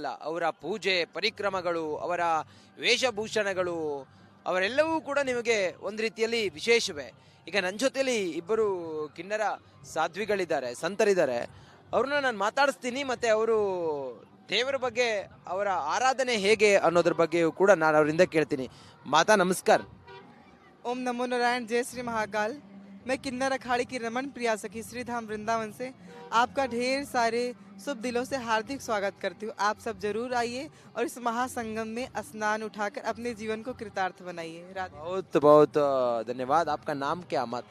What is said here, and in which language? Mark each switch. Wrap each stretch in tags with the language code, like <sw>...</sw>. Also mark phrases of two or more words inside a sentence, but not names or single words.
<kn>ಅವರ ಪೂಜೆ ಪರಿಕ್ರಮಗಳು, ಅವರ ವೇಷಭೂಷಣಗಳು, ಅವರೆಲ್ಲವೂ ಕೂಡ ನಿಮಗೆ ಒಂದು ರೀತಿಯಲ್ಲಿ ವಿಶೇಷವೇ. ಈಗ ನನ್ನ ಜೊತೆಲಿ ಇಬ್ಬರು ಕಿನ್ನರ ಸಾಧ್ವಿಗಳಿದ್ದಾರೆ, ಸಂತರಿದ್ದಾರೆ. ಅವ್ರನ್ನ ನಾನು ಮಾತಾಡಿಸ್ತೀನಿ, ಮತ್ತೆ ಅವರು ದೇವರ ಬಗ್ಗೆ, ಅವರ ಆರಾಧನೆ ಹೇಗೆ ಅನ್ನೋದ್ರ ಬಗ್ಗೆಯೂ ಕೂಡ ನಾನು ಅವರಿಂದ ಕೇಳ್ತೀನಿ. ಮಾತಾ ನಮಸ್ಕಾರ.</kn> <hi>ओम नमो नारायण। जय श्री महाकाल। मैं किन्नर अखाड़े की रमन प्रिया सखी श्री धाम वृंदावन से आपका ढेर सारे शुभ दिलों से हार्दिक स्वागत करती हूँ। आप सब जरूर आइए और इस महासंगम में स्नान उठाकर अपने जीवन को कृतार्थ बनाइए। राधे। बहुत बहुत धन्यवाद। आपका नाम क्या माता?</hi>